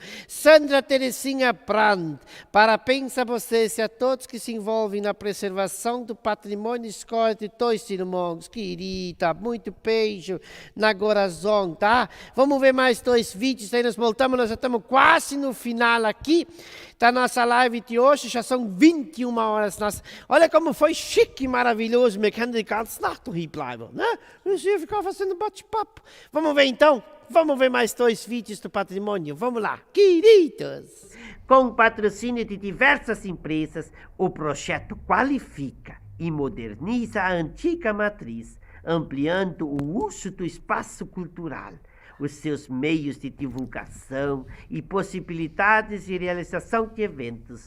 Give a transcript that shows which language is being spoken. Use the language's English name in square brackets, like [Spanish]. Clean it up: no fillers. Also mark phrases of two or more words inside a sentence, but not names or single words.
[Portuguese] Sandra Terezinha Brandt, parabéns a vocês e a todos que se envolvem na preservação do patrimônio escola de 2 irmãos, querida, muito beijo na coração, tá? Vamos ver mais 2 vídeos, aí nós voltamos, nós já estamos quase no final aqui da nossa live de hoje, já são 21 horas. Olha como foi chique e maravilhoso, [German] wir können die ganze Nacht hier bleiben, [Portuguese] né? Eu ficar fazendo bate-papo. Vamos ver então? Vamos ver mais 2 vídeos do patrimônio, vamos lá, queridos! Com patrocínio de diversas empresas, o projeto qualifica e moderniza a antiga matriz, ampliando o uso do espaço cultural, os seus meios de divulgação e possibilidades de realização de eventos.